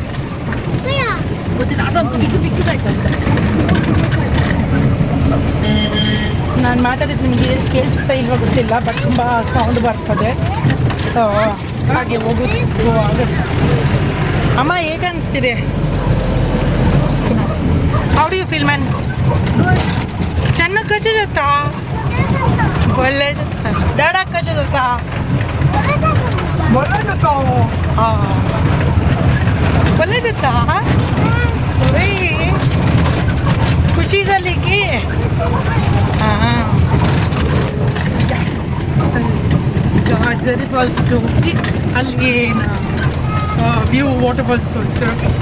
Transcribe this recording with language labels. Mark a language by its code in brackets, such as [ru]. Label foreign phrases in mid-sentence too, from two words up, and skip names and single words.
[kn] ನಾನು ಮಾತಾಡಿದ್ದು ನಿಮಗೆ ಕೇಳಿಸ್ತಾ ಇಲ್ವಾ ಗೊತ್ತಿಲ್ಲ, ಬಟ್ ತುಂಬ ಸೌಂಡ್ ಬರ್ತದೆ. ಹಾಗೆ ಹೋಗೋದು ಆಗುತ್ತೆ. ಅಮ್ಮ ಹೇಗೆ ಅನಿಸ್ತಿದೆ? [en] how do you feel man? [kn] ಚೆನ್ನಾಗಿ [mr] कशा जाता? बोलले जाता. डाडा कशा जाता? बोलले जाता. हां. बोलले जाता? ओय. खुशी झाली की? हां. [kn] ಜರಿ ಫಾಲ್ಸ್ಗೆ ಹೋಗಿ ಅಲ್ಲಿ [en] view water falls [kn] ತೋರಿಸ್ತಾರೆ.